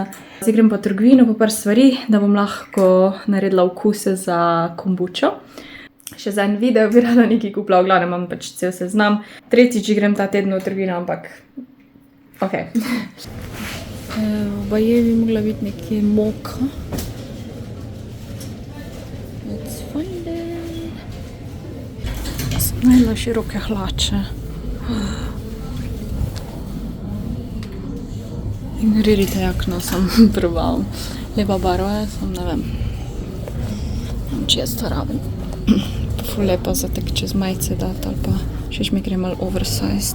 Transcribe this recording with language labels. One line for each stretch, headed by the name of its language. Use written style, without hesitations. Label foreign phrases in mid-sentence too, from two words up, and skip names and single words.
Slovenian: Zdaj grem pa v trgovino po par stvari, da bom lahko naredila okuse za kombučo. Še za en video bi rada nekaj kupila, v glavnem imam pač cel seznam. Tretjič grem ta teden v trgovino, ampak okej. Baje bi mogla biti nekje moka.
English: Let's find it.
Slovenian: Sem najela široke hlače. Ignorirajte jakno, sem probal. Lepa barva je, sem ne vem. Če jaz to rabim. Ful lepa za tak čez majice dati, ali pa še mi gre malo oversized.